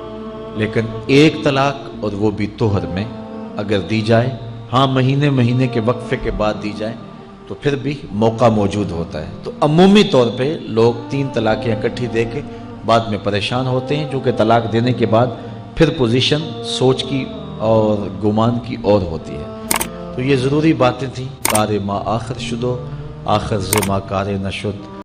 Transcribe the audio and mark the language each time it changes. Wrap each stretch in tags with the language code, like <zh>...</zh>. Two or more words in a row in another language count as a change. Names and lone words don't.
<ur>لیکن 1 طلاق اور وہ بھی طہر میں اگر دی جائے، ہاں مہینے کے وقفے کے بعد دی جائے تو پھر بھی موقع موجود ہوتا ہے۔ تو عمومی طور پہ لوگ 3 طلاقیں اکٹھی دے کے بعد میں پریشان ہوتے ہیں، کیونکہ طلاق دینے کے بعد پھر پوزیشن سوچ کی اور گمان کی اور ہوتی ہے۔ تو یہ ضروری باتیں تھیں۔</ur> <fa>کار ما آخر شدو آخر زما کار نشد،</fa>